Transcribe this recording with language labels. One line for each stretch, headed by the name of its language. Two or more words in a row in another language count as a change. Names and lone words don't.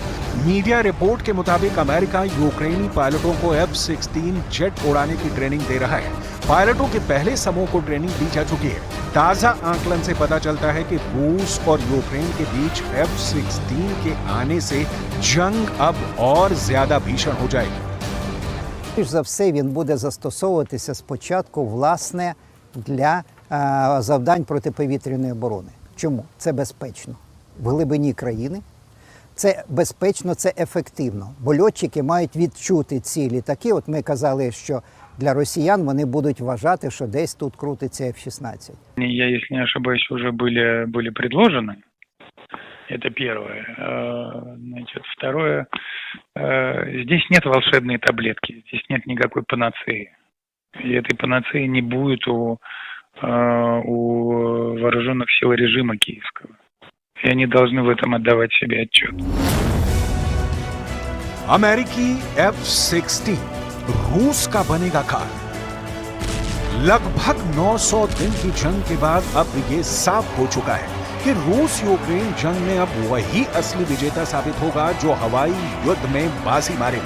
Hindi: मीडिया रिपोर्ट के मुताबिक अमेरिका यूक्रेनी पायलटों को F-16 जेट उड़ाने की ट्रेनिंग दे रहा है। पायलटों के पहले समूह को ट्रेनिंग दी जा चुकी है। ताजा आकलन से पता चलता है कि रूस और यूक्रेन के बीच F-16 के आने से जंग अब और ज्यादा भीषण हो जाएगी।
Ukrainian: Більш за все, він буде застосовуватися спочатку, власне, для завдань протиповітряної оборони. Чому? Це безпечно. В глибині країни. Це безпечно, це ефективно. Бо льотчики мають відчути ці літаки. От ми казали, що для росіян вони будуть вважати, що десь тут крутиться F-16.
Russian: Я, если не ошибаюсь, уже были предложены. Это первое. Значит, второе. Здесь нет волшебной таблетки, здесь нет никакой панацеи. И этой панацеи не будет у вооруженных сил режима киевского. И они должны в этом отдавать себе отчет.
Hindi: अमेरिकी F-16 रूस का बनेगा खाल। लगभग 900 दिन की जंग के बाद अब ये साफ हो चुका है कि रूस यूक्रेन जंग में अब वही असली विजेता साबित होगा जो हवाई युद्ध में बाजी मारेगा।